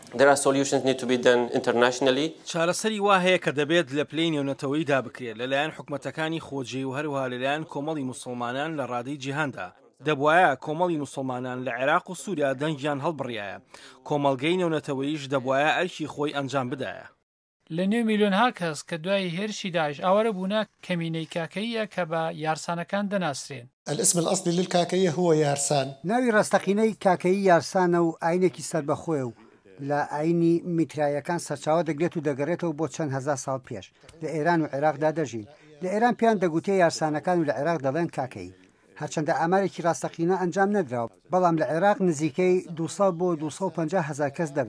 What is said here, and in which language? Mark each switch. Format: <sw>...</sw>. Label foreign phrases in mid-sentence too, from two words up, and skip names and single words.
<ckb>چارەسەری وا هەیە کە دەبێت لە پلەی نێونەتەوەیدا بکرێت لەلایەن حکومەتەکانی خۆجێ و هەروەها لەلایەن کۆمەڵی موسڵمانان لە ڕادەی جیهاندا. دەبوایە کۆمەڵی موسڵمانان لە عێراق و سووریا دەنگیان هەڵبڕایە. کۆمەڵگەی نێونەتەوەیش دەبوایە ئەرکی خۆی ئەنجام بدایە. لە 9 میلیۆنها کەس کە دوای هێرشی داعش ئاوارە بوونە کەمینەی کاکەیە کە بە یارسانەکان دەناسرێن.</ckb> <ar>الاسم الأصلي للكاكية هو يارسان.</ar> <ckb>ناوی ڕاستەقینەی کاکەیی یارسانە و ئاینێکی سەربەخۆیە و لە ئاینی میترایەکان سەرچاوە دەگرێت و دەگەڕێتەوە بۆ چەند هەزار ساڵ پێش لە ئێران و عێراقدا دەژین. لە ئێران پێیان دەگوتێ یارسانەکان و لە عێراق دەڵێن کاکەی. هەرچەندە ئامارێکی ڕاستەقینە ئەنجام نەدراوە، بەڵام لە عێراق نزیکەی 200 بۆ 250 هزار کەس دەبن.</ckb>